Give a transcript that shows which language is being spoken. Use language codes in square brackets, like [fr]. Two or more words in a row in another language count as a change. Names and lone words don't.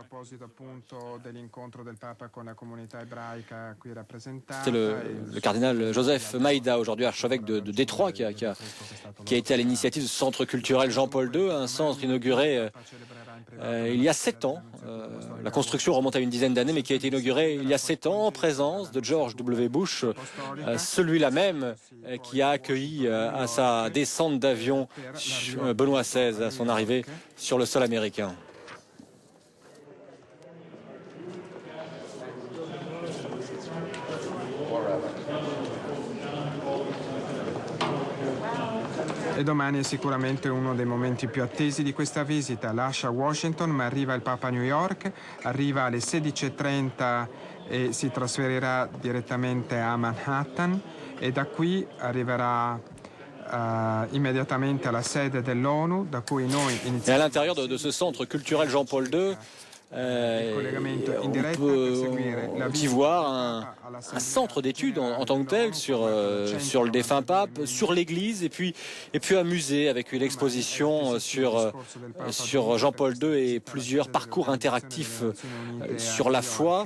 [fr] C'était le cardinal Joseph Maïda, aujourd'hui archevêque de Détroit, qui a été à l'initiative de ce centre culturel Jean-Paul II, un centre inauguré il y a 7 ans. La construction remonte à une dizaine d'années, mais qui a été inaugurée il y a 7 ans en présence de George W. Bush, celui-là même qui a accueilli à sa descente d'avion Benoît XVI à son arrivée sur le sol américain. [it] E domani è sicuramente uno dei momenti più attesi di questa visita. Lascia Washington ma arriva il Papa a New York, arriva alle 16:30 e si trasferirà direttamente a Manhattan e da qui arriverà immediatamente alla sede dell'ONU, da cui noi iniziamo. [fr] Et à l'intérieur de ce centre culturel Jean-Paul II, on peut y voir un centre d'études en tant que tel sur le défunt pape, sur l'église et puis un musée avec une exposition sur Jean-Paul II et plusieurs parcours interactifs sur la foi.